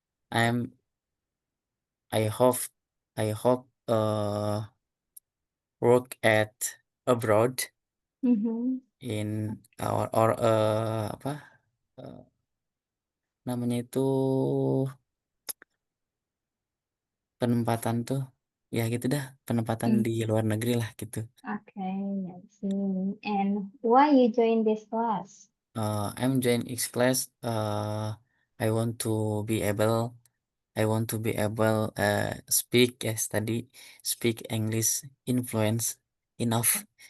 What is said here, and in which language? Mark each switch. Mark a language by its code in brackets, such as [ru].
[en] I'm I hope I hope work at abroad Mhm. [id] in or apa eh, namanya itu penempatan tuh, ya gitu dah, penempatan Mm. di luar negeri lah gitu. [en] Okay, I see. And why you join this class? I'm join X class. I want to be able I want to be able speak, yes tadi, speak English influence enough.